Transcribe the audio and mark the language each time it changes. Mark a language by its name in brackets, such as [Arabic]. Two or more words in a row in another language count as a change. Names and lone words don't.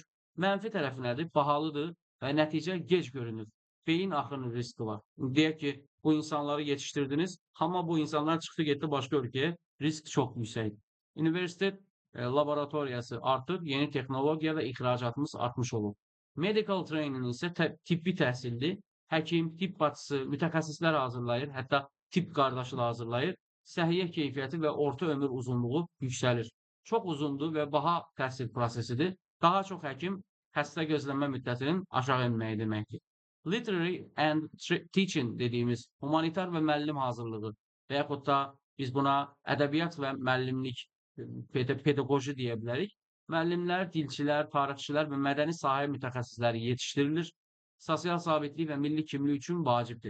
[Azerbaijani] Mənfi tərəfi nədir? Bahalıdır və nəticə gec görünür. Beyin axını riski var. Deyək ki, bu insanları yetişdirdiniz, amma bu insanlar çıxdı getdi başqa ölkəyə, risk çox yüksəkdir. Universitet laboratoriyası artır, yeni texnologiya və ixracatımız artmış olur. [English] Medical training [Azerbaijani] isə tibbi təhsildir. Həkim, tibb bacısı, mütəxəssislər hazırlayır, hətta tibb qardaşı da hazırlayır. Səhiyyə keyfiyyəti və orta ömür uzunluğu yüksəlir. Çox uzundur və baha təhsil prosesidir. Daha çox həkim xəstə gözləmə müddətinin aşağı enməyi deməkdir. [English] Literary and teaching [Azerbaijani] dediyimiz humanitar və müəllim hazırlığı və yaxud da Biz buna ədəbiyyat və müəllimlik, pedaqoji deyə bilərik. Müəllimlər, dilçilər, tarixçilər və mədəni sahə mütəxəssisləri yetişdirilir. Sosial sabitlik və milli kimlik üçün vacibdir.